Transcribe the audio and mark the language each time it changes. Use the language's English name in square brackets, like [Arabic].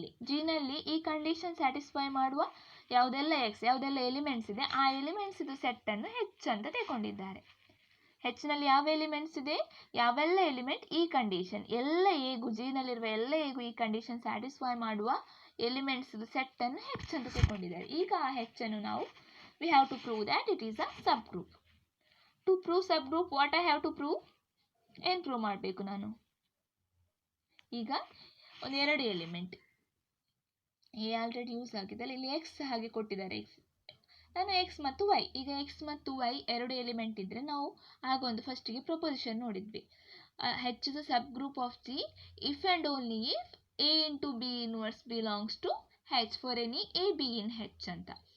[Kannada] ಜಿನಲ್ಲಿ ಈ condition satisfy ಮಾಡುವ ಯಾವುದೆಲ್ಲ ಯಾವುದೆಲ್ಲ ಎಲಿಮೆಂಟ್ಸ್ ಇದೆ, ಆ ಎಲಿಮೆಂಟ್ಸ್ ಇದು ಸೆಟ್ಟನ್ನು ಹೆಚ್ ಅಂತ ತಗೊಂಡಿದ್ದಾರೆ. ಹೆಚ್ನಲ್ಲಿ ಯಾವ ಎಲಿಮೆಂಟ್ಸ್ ಇದೆ, ಯಾವೆಲ್ಲ ಎಲಿಮೆಂಟ್ ಈ ಕಂಡೀಷನ್ ಎಲ್ಲ ಎಗೂ, ಜಿನಲ್ಲಿರುವ ಎಲ್ಲ ಎಗೂ ಈ ಕಂಡೀಷನ್ ಸ್ಯಾಟಿಸ್ಫೈ ಮಾಡುವ ಎಲಿಮೆಂಟ್ಸ್ ಇದು ಸೆಟ್ಟನ್ನು ಹೆಚ್ ಅಂತ ತಗೊಂಡಿದ್ದಾರೆ. ಈಗ ಆ ಹೆಚ್ಚನ್ನು ನಾವು [English] we have to prove that it is a subgroup. To prove subgroup, what I have to prove? [Kannada] ಏನು ಪ್ರೂವ್ ಮಾಡಬೇಕು ನಾನು? ಈಗ ಒಂದು 2 ಎಲಿಮೆಂಟ್ ಎ ಆಲ್ರೆಡಿ ಯೂಸ್ ಆಗಿದೆ, ಇಲ್ಲಿ ಎಕ್ಸ್ ಹಾಗೆ ಕೊಟ್ಟಿದ್ದಾರೆ. ನಾನು ಎಕ್ಸ್ ಮತ್ತು ವೈ, ಈಗ ಎಕ್ಸ್ ಮತ್ತು ವೈ 2 ಎಲಿಮೆಂಟ್ ಇದ್ದರೆ ನಾವು ಆಗ ಒಂದು ಫಸ್ಟಿಗೆ ಪ್ರಪೋಸಿಷನ್ ನೋಡಿದ್ವಿ. [English] H is a sub group of G if and only if a into b inverse belongs to H for any a b in H ಅಂತ.